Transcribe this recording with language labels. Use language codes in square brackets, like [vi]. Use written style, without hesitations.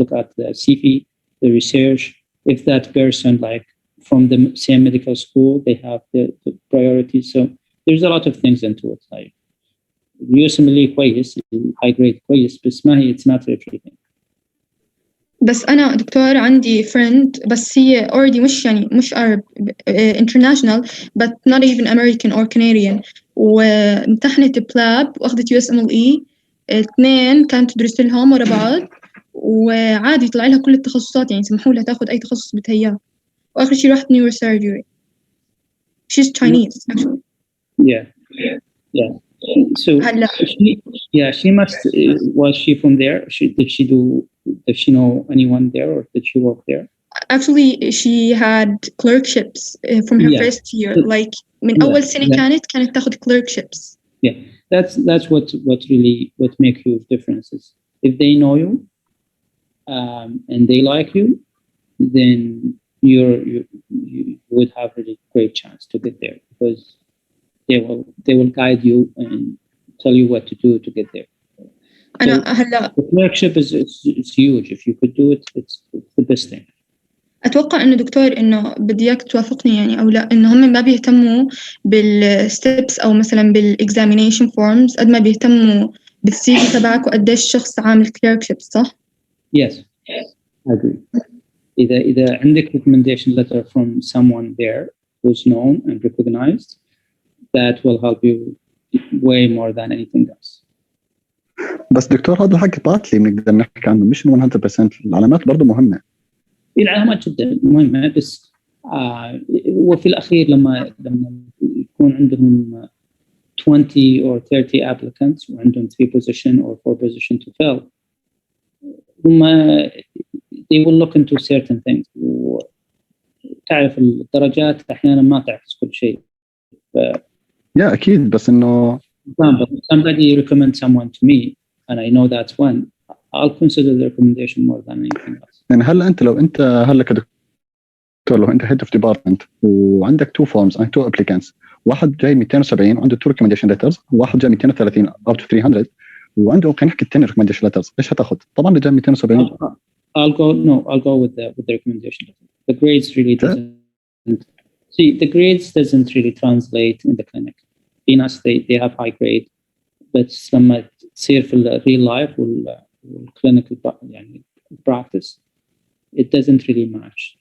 [en] They look at the CV, the research. If that person like from the same medical school, they have the priority. So there's a lot of things into it. Like USMLE كويس, high grade كويس, [ar] بس ما هي [en] it's not everything. [ar] بس أنا دكتور عندي friend بس هي already مش [en] Arab international but not even American or Canadian [ar] وامتحنت بلاب وأخذت USMLE 2 كانت تدرس لهم ورا بعض وعادي طلع لها كل التخصصات يعني سمحوا لها تاخذ أي تخصص بدها وآخر شيء راحت neurosurgery. [en] She's Chinese actually. Yeah. So she must. Was she from there? Did she know anyone there, or did she work there? Actually, she had clerkships from her first year. [ar] Like من أول سنة كانت تاخذ clerkships. [en] Yeah, that's what really make huge differences. If they know you, and they like you, then you would have a really great chance to get there because they will guide you and tell you what to do to get there. The clerkship is huge. If you could do it, it's the best thing. [ar] أتوقع إنه دكتور إنه بدي إياك توافقني يعني أو لا إنه هم ما بيهتموا بالستبس أو مثلا بالإكزامينيشن فورمز قد ما بيهتموا بالسيفي تبعك وقديش الشخص عامل clerkship صح؟ [en] Yes, I agree. [ar] إذا عندك [en] recommendation letter from someone there who's known and recognized, that will help you way more than anything else. [ar] بس دكتور هذا الحكي باطلي بنقدر نحكي عنه مش 100%. العلامات برضه مهمة. العلامات جدا مهمة بس وفي الأخير لما يكون عندهم [en] 20 or 30 applicants [ar] وعندهم [en] 3 position or 4 position to fill [ar] هم [en] they will look into certain things [ar] وتعرف الدرجات أحيانا ما تعكس كل شيء. يا أكيد بس إنه [en] somebody recommend someone to me and I know that's one I'll consider the recommendation more than anything else. [ar] يعني لو أنت هلا كدكتور لو أنت [en] head of department [ar] وعندك [en] 2 forms and 2 applicants [ar] واحد جاي 270 وعنده 2 recommendation letters، وواحد جاي 230 up to 300 وعنده خلينا نحكي 10 recommendation letters، ايش هتاخذ؟ طبعا اللي جاي 270. [en] I'll go with the recommendation letter. The grades really the grades doesn't really translate in the clinic. [ar] في ناس [en] they have high grade [ar] بس لما تصير في ال [en] real life والclinical يعني practice it doesn't really match.